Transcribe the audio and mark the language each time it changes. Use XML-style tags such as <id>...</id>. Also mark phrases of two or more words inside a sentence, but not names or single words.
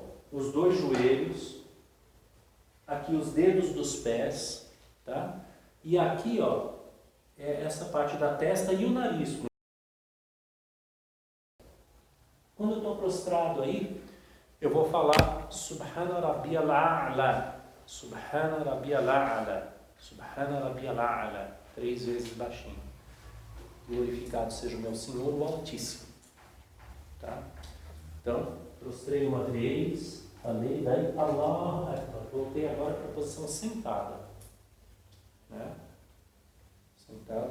<pt>Os 2 joelhos, aqui os dedos dos pés, tá? E aqui, ó, é essa parte da testa e o nariz. Quando eu estou prostrado aí, eu vou falar</pt> <ar>سبحان ربي الأعلى, سبحان ربي الأعلى, سبحان ربي الأعلى,</ar> <pt>3 vezes baixinho. Glorificado seja o meu Senhor, o Altíssimo. Tá? Então, prostrei uma vez, falei, daí</pt> <ar>الله أكبر.</ar> <pt>Voltei agora para a posição sentada. Né? Sentado.</pt>